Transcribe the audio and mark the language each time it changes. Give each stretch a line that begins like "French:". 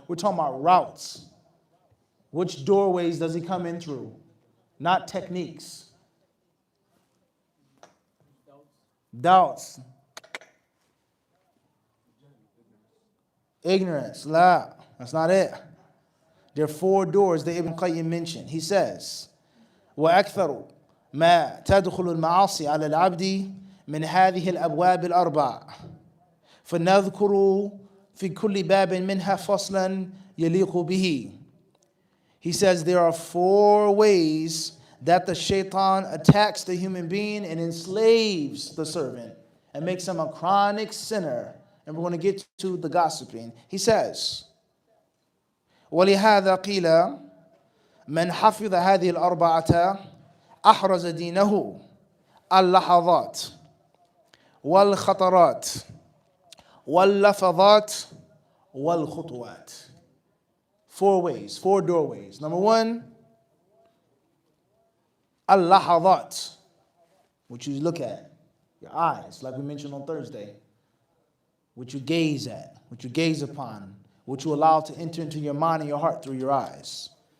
English: We're talking about routes. Which doorways does he come in through? Not techniques. Doubts. Ignorance. La. That's not it. There are 4 doors that Ibn Qayyim mentioned. He says,
Arabic: وأكثر ما تدخل المعاصي على العبد من هذه الأبواب الأربع فنذكر في كل باب منها فصلا يليق به.
English: He says there are 4 ways that the shaytaan attacks the human being and enslaves the servant and makes him a chronic sinner. And we're going to get to the gossiping. He says,
Arabic: ولهذا قيل من حفظ هذه الأربعة أحرز دينه اللحظات والخطرات واللفظات والخطوات.
English: 4 ways, 4 doorways. Number 1, al-lahadat, what you look at, your eyes, like we mentioned on Thursday, what you gaze at, what you gaze upon, what you allow to enter into your mind and your heart through your eyes.